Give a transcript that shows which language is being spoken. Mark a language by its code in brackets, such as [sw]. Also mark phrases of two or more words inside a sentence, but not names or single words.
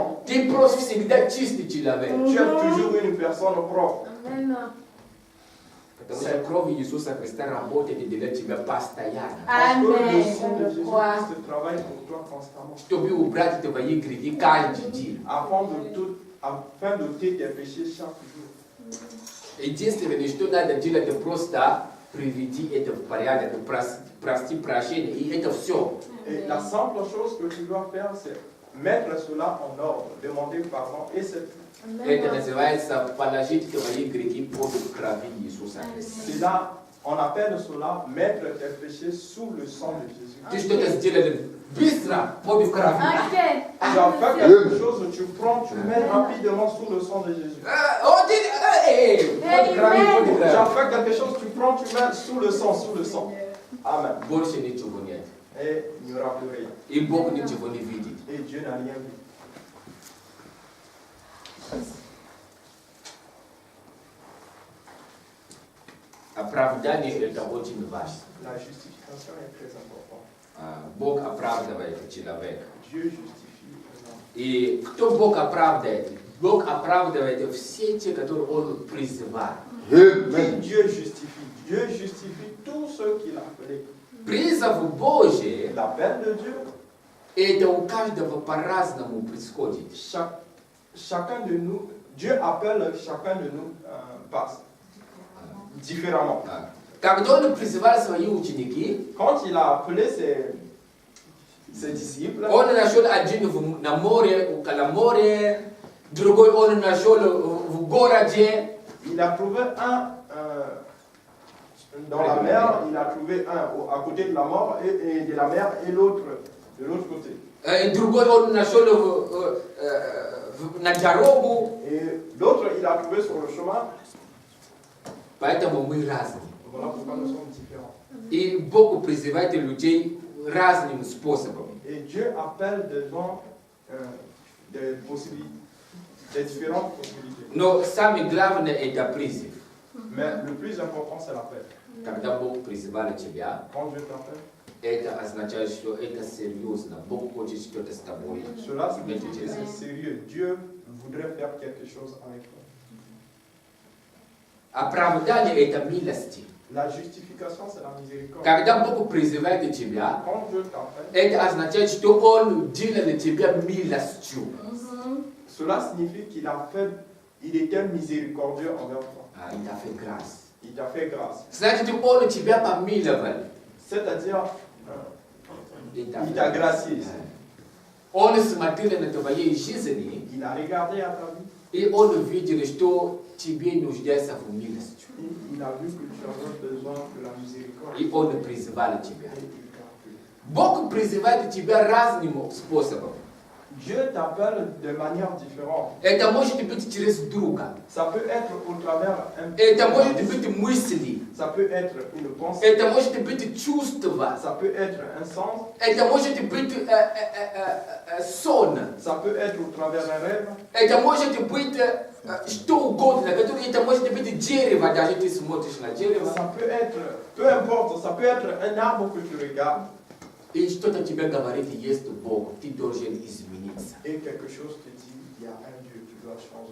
[fr] Tu es toujours une personne propre. Amen. Parce que le sang de Jésus-Christ travaille pour toi constamment. Afin d'ôter tes péchés chaque jour. [ru] Единственное, что надо делать, это просто приведи это в порядок, прости прощение, и это все. [fr] Et la simple chose que tu dois faire, c'est mettre cela en ordre, demander pardon, et c'est tout. [ru] Это называется положить твои грехи под крови Иисуса Христа. [fr] C'est là, on appelle cela mettre tes péchés sous le sang de Jésus. [ru] Ты что-то сделали быстро под кровью. [fr] Tu as fait quelque chose, tu prends, tu mets rapidement sous le sang de Jésus. Tu as fait quelque chose, tu prends, tu mets sous le sang, sous le sang. Amen. [ru] Больше ничего нет. [fr] Et il n'y aura plus rien. [ru] И Бог ничего не видит. [fr] Et Dieu n'a rien vu. [ru] Оправдание это очень важно. [fr] La justification est très importante. [ru] Бог оправдывает человека. [fr] Dieu justifie l'homme. [ru] И кто Бог оправдывает? Бог оправдывает все те, которые Он призывает. [fr] Dieu justifie. Dieu justifie tous ceux qu'il a appelés. [ru] Призыв Божий, [fr] L'appel de Dieu, [ru] это у каждого по-разному происходит. [fr] Chacun de nous, Dieu appelle chacun de nous différemment. [ru] Когда Он призывал свои ученики, [fr] Quand il a appelé ses disciples, [ru] Он нашел один на море, около моря, другой Он нашел в городе. [fr] il a trouvé un dans la mer, il a trouvé un à côté de la mort et de la mer et l'autre de l'autre côté. [ru] Другой Он нашел на дорогу. [fr] Et l'autre il a trouvé sur le chemin. [ru] Поэтому мы разные. [fr] Voilà pourquoi nous sommes différents. [ru] И Бог призывает людей разным способом. [fr] Et Dieu appelle des gens des possibilités, des différentes possibilités. [ru] Но самое главное это призыв. [fr] Mais le plus important c'est l'appel. [ru] Когда Бог призывает тебя, [fr] Quand Dieu t'appelle, [ru] это означает, что это серьезно. Бог хочет что-то с тобой. [fr] cela signifie que c'est sérieux. Dieu voudrait faire quelque chose avec toi. [ru] Оправдание это милости. [fr] La justification, c'est la miséricorde. [ru] Когда Бог призывает тебя, [fr] Quand Dieu t'appelle, [ru] это означает, что Он делает тебя милостью. [fr] cela signifie il était miséricordieux envers toi. Il t'a fait grâce. Il t'a fait grâce. [ru] Значит, Он тебя помиловал. [fr] C'est-à-dire, il t'a gracié. [ru] Он смотрел на твоей жизни, [fr] Il a regardé à ta vie. [ru] и Он видел, что тебе нуждается в милости. [fr] Il a vu que tu avais besoin de la miséricorde. [ru] И Он призывал тебя. [fr] Et il t'a appelé. [ru] Бог призывает тебя разным способом. [fr] Dieu t'appelle de manière différente. [ru] Это может быть через друга. [fr] Ça peut être au travers [ru] Это может быть мысли. [fr] Ça peut être une pensée. [ru] Это может быть чувство. [fr] Ça peut être un sens. [ru] Это может быть сон. [fr] Ça peut être au travers d'un rêve. [ru] Это может быть что угодно. Это может быть дерево, даже ты смотришь на дерево. [fr] Ça peut être, peu importe, ça peut être un arbre que tu regardes. [ru] И что-то тебе говорит, есть Бог, ты должен измениться. [fr] Et quelque chose te dit, il y a un Dieu, tu dois changer.